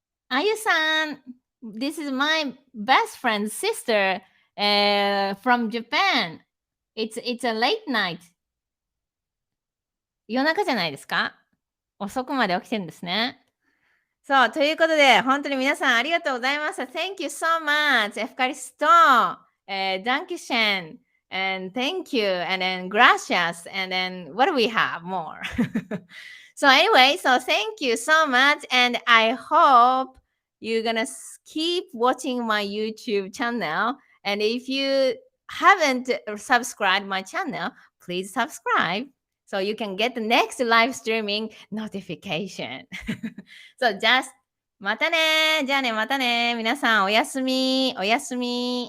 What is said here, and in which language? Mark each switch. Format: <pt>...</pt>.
<en>Ayu-san, this is my best friend's sister from Japan. It's a late night.</en> <ja>夜中じゃないですか？遅くまで起きてるんですね。そう、ということで、本当に皆さんありがとうございました。</ja> <en>Thank you so much.</en> <el>エフカリスト、</el> <de>Dankeschön,</de> <en>and thank you, and then</en> <es>gracias,</es> <en>and then what do we have more? So anyway, so thank you so much, and I hope you're gonna keep watching my YouTube channel. And if you haven't subscribed my channel, please subscribe so you can get the next live streaming notification.</en> <ja>So just またね。じゃあね、またね。皆さんおやすみ。おやすみ。</ja>